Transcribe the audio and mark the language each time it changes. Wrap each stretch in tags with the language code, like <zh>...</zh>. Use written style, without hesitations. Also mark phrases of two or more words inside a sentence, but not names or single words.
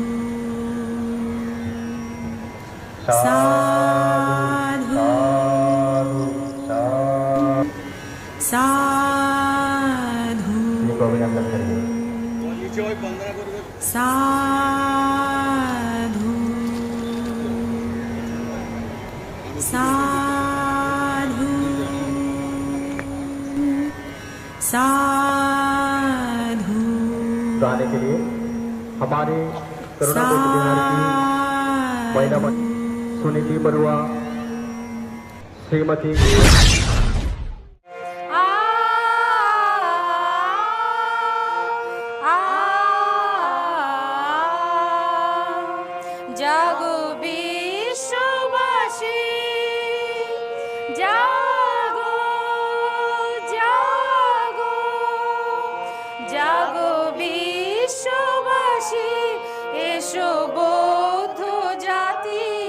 <pi>साधु साधु साधु साधु साधु।</pi> <hi>गाने के लिए हमारे करुणा कोटी बिहार की महिला सुनीति बरुआ, श्रीमती</hi> <bn>জাগো বিশ্ববাসী, জাগো জাগো জাগো বিশ্ববাসী, এসো বৌদ্ধ জাতি,</bn>